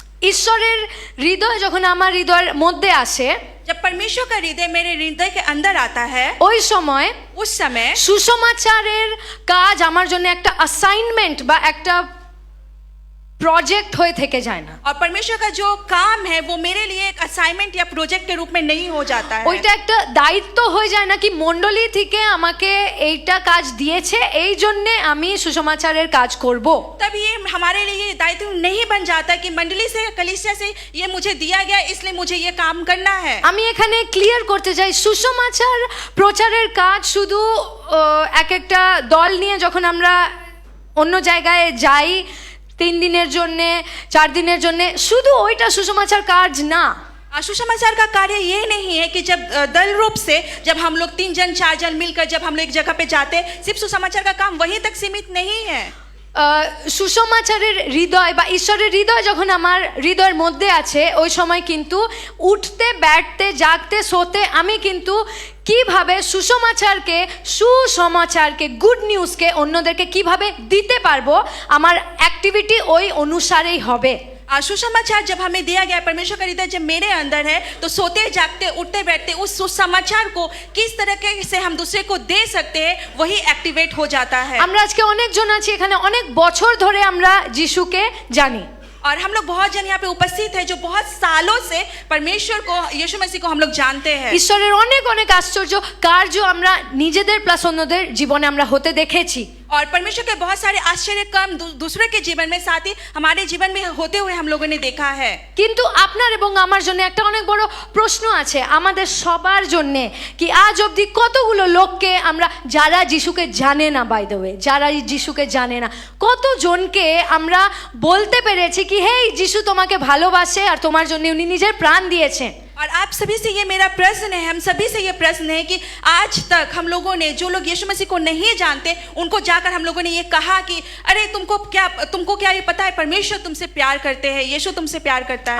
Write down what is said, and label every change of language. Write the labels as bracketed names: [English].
[Bangla] ঈশ্বরের হৃদয় যখন আমার হৃদয়ের মধ্যে আসে, [Hindi] जब परमेश्वर का हृदय मेरे हृदय के अंदर आता है, [Bangla] ওই সময় [Hindi] उस समय [Bangla] সুসমাচারের কাজ আমার জন্য একটা অ্যাসাইনমেন্ট বা একটা প্রজেক্ট হয়ে থেকে যায় না। [Hindi] और परमेश्वर का जो काम है वो मेरे लिए एक असाइनमेंट या प्रोजेक्ट के रूप में नहीं हो जाता है। [Bangla] ওইটা একটা দায়িত্ব হয়ে যায় না, কি মণ্ডলী থেকে আমাকে এইটা কাজ দিয়েছে, এই জন্যে আমি সুসমাচারের কাজ করব। [Hindi] तब ये हमारे लिए ये दायित्व नहीं बन जाता कि मंडली से, कलीसिया से ये मुझे दिया गया इसलिए मुझे ये काम करना है। [Bangla] আমি এখানে ক্লিয়ার করতে চাই, সুসমাচার প্রচারের কাজ শুধু এক একটা দল নিয়ে যখন আমরা অন্য জায়গায় যাই 3 দিনের জন্যে, 4 দিনের জন্যে, শুধু ওইটা সুসমাচার কাজ না। [Hindi] सुसमाचार का कार्य ये नहीं है कि जब दल रूप से जब हम लोग 3 जन 4 जन मिलकर जब हम लोग एक जगह पे जाते, सिर्फ सुसमाचार का काम वहीं तक सीमित नहीं है। [Bangla] সুসমাচারের হৃদয় বা ঈশ্বরের হৃদয় যখন আমার হৃদয়ের মধ্যে আছে, ওই সময় কিন্তু উঠতে, ব্যাঠতে, জাগতে, শোতে আমি কিন্তু কিভাবে সুসমাচারকে গুড নিউজকে অন্যদেরকে কিভাবে দিতে পারবো, আমার অ্যাক্টিভিটি ওই অনুসারেই হবে। [Hindi] सुसमाचार जब हमें दिया गया, परमेश्वर का हृदय जब मेरे अंदर है, तो सोते जागते उठते बैठते उस सुसमाचार को किस तरीके से हम दूसरे को दे सकते हैं वही एक्टिवेट हो जाता है। [Bangla] আমরা আজকে অনেকজন আছি এখানে, অনেক বছর ধরে আমরা যিশুকে জানি, [Hindi] और हम लोग बहुत जन यहाँ पे उपस्थित है जो बहुत सालों से परमेश्वर को, यीशु मसीह को हम लोग जानते हैं। [Bangla] ঈশ্বরের অনেক অনেক আশ্চর্য কার্য আমরা নিজেদের প্লাস অন্যদের জীবনে আমরা হতে দেখেছি। [Hindi] और परमेश्वर के बहुत सारे आश्चर्य काम दूसरे के जीवन में, साथ ही हमारे जीवन में होते हुए हम लोगों ने देखा है। [Bangla] কিন্তু আপনার এবং আমার জন্য একটা অনেক বড় প্রশ্ন আছে, আমাদের সবার জন্য, কি আজ অবধি কতগুলো লোককে আমরা, যারা যিশুকে জানে না, [English] by the way, [Bangla] যারা যিশুকে জানে না, কতজনকে আমরা বলতে পেরেছি কি হে যিশু তোমাকে ভালোবাসে আর তোমার জন্য উনি নিজের প্রাণ দিয়েছেন। [Hindi] और आप सभी से ये मेरा प्रश्न है, हम सभी से ये प्रश्न है कि आज तक हम लोगों ने, जो लोग यीशु मसीह को नहीं जानते, उनको जाकर हम लोगों ने ये कहा कि अरे तुमको क्या ये पता है परमेश्वर तुमसे प्यार करते हैं, यीशु तुमसे प्यार करता है।